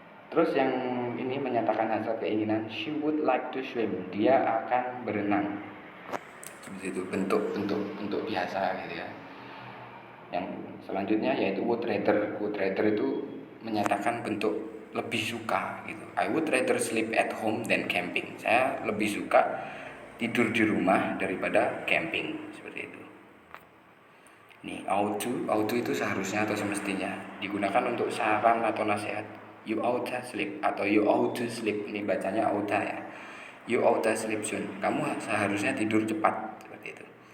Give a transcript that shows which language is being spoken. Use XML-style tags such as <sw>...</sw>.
<id>Terus yang ini menyatakan hasrat keinginan,</id> <en>she would like to swim,</en> <id>dia akan berenang. Seperti itu, bentuk biasa gitu ya. Yang selanjutnya yaitu would rather. Would rather itu menyatakan bentuk lebih suka gitu.</id> <en>I would rather sleep at home than camping.</en> <id>Saya lebih suka tidur di rumah daripada camping, seperti itu. Nih, auto itu seharusnya atau semestinya digunakan untuk saran atau nasihat.</id> <en>You ought to sleep atau you ought to sleep.</en> <id>Ini bacanya ought ya.</id> <en>You ought to sleep soon.</en> <id>Kamu seharusnya tidur cepat, seperti itu.</id>